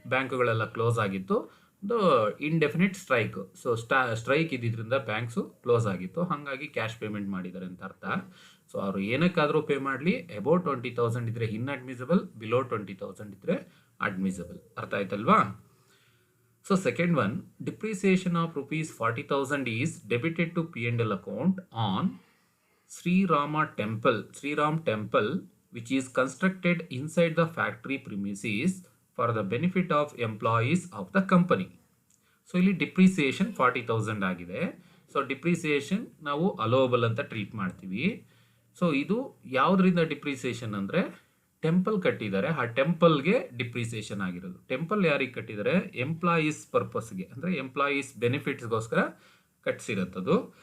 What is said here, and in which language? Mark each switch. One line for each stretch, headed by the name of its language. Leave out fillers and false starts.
Kannada: ಬ್ಯಾಂಕ್ಗಳೆಲ್ಲ close ಆಗಿತ್ತು. ಒಂದು indefinite strike. So strike ಇದ್ದಿದ್ದರಿಂದ ಬ್ಯಾಂಕ್ಸು ಕ್ಲೋಸ್ ಆಗಿತ್ತು. ಹಾಗಾಗಿ
English: cash payment
Kannada: ಮಾಡಿದ್ದಾರೆ ಅಂತ ಅರ್ಥ. ಸೊ ಅವರು ಏನಕ್ಕಾದರೂ ಪೇ ಮಾಡಲಿ, ಅಬೌಟ್ 20,000 ಇದ್ದರೆ ಇನ್ಅಡ್ಮಿಸಬಲ್, ಬಿಲೋ 20,000 ಇದ್ದರೆ ಅಡ್ಮಿಸಬಲ್. ಅರ್ಥ ಆಯ್ತಲ್ವಾ?
English: So second one, depreciation of rupees 40,000 is debited to P&L account on Shriram temple which is constructed inside the factory premises for the benefit of employees of the company.
Kannada: So ಇಲ್ಲಿ depreciation 40,000 ಆಗಿದೆ. So depreciation ನಾವು allowable ಅಂತ treat ಮಾಡ್ತೀವಿ. So ಇದು ಯಾವುದರಿಂದ depreciation ಅಂದರೆ temple ಕಟ್ಟಿದ್ದಾರೆ, ಆ ಟೆಂಪಲ್ಗೆ ಡಿಪ್ರಿಸಿಯೇಷನ್ ಆಗಿರೋದು. ಟೆಂಪಲ್ ಯಾರಿಗೆ ಕಟ್ಟಿದ್ದಾರೆ? ಎಂಪ್ಲಾಯೀಸ್ ಪರ್ಪಸ್ಗೆ, ಅಂದರೆ ಎಂಪ್ಲಾಯೀಸ್ ಬೆನಿಫಿಟ್ಸ್ಗೋಸ್ಕರ ಕಟ್ಟಿಸಿರುತ್ತದು.